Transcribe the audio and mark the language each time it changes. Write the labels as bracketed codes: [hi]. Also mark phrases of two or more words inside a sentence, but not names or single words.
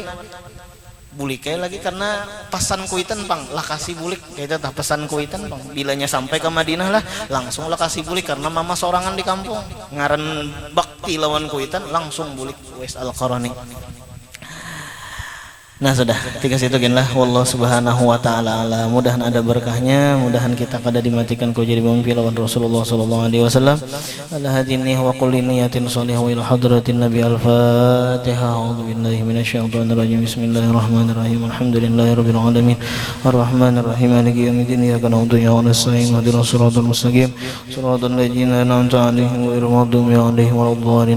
[bjn] Buliknya lagi karena pesan kuitan bang, lah kasih bulik kayak itu pesan kuitan bang. Bilanya sampai ke Madinah lah, langsung lah kasih bulik karena mama sorangan di kampung, ngaran bakti lawan kuitan, langsung bulik Uwais Al-Qarani. Nah sudah, tiga situ genlah. [ar] والله سبحانه وتعالى أعلم. [bjn] Mudahan ada berkahnya, mudahan kita kada dimatikan kau jadi pemimpin lawan Rasulullah [ar] صلى الله عليه وسلم. على هذه النية وكل نية صالحة وإلى حضرة النبي الفاتحة. أعوذ بالله من الشيطان الرجيم بسم الله الرحمن الرحيم الحمد لله رب العالمين. الرحمن الرحيم مالك يوم الدين. إياك نعبد وإياك نستعين اهدنا الصراط المستقيم صراط الذين أنعمت عليهم غير المغضوب عليهم ولا الضالين.